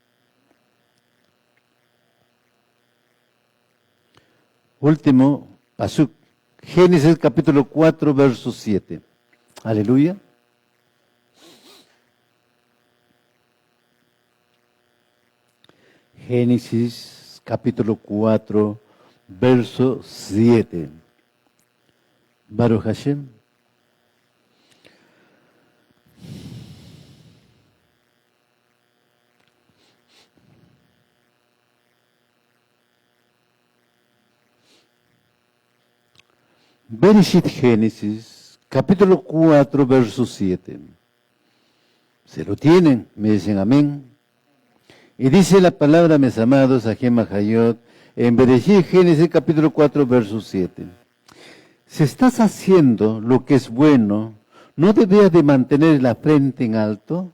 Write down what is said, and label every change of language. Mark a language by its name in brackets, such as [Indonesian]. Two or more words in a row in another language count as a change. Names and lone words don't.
[Spanish] Último pasuk, Génesis capítulo 4, verso 7. Aleluya. Génesis capítulo 4, verso 7. [Hebrew] ברוך השם. [Spanish] Bereshit Génesis, capítulo 4, verso 7. Se lo tienen, me dicen amén. Y dice la palabra, mis amados, Ajem Hayot, en Bereshit Génesis, capítulo 4, verso 7. Si estás haciendo lo que es bueno, ¿no debías de mantener la frente en alto?